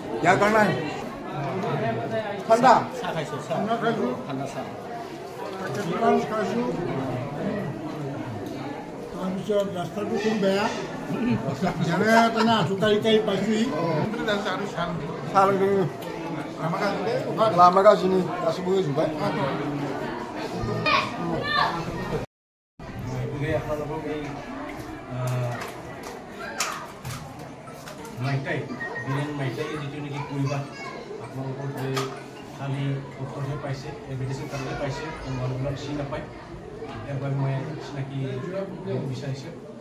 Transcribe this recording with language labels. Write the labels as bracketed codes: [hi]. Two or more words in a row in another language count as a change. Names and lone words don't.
[as] ইয়াৰ নাই ঠাণ্ডা চাহ খাইছোঁ ঠাণ্ডা খাইছোঁ ঠাণ্ডা চাহ খাইছোঁ তাৰপিছত ৰাস্তাটো খুব বেয়া যেনে তেনে আঁঠুকাৰি পাইছোঁহি [brx] लामा गाज्रिनि गासैबो होजोब्बाय [as] মাইটাই বিৰেণ মাইটাই যিটো নেকি পৰিবাৰ আপোনালোকৰ যে খালি উত্তৰহে পাইছে এডভাৰটাইজৰ কাৰণে পাইছে মানুহবিলাক চিনি নাপায় ইয়াৰ বাবে মই চিনাকি দিব বিচাৰিছোঁ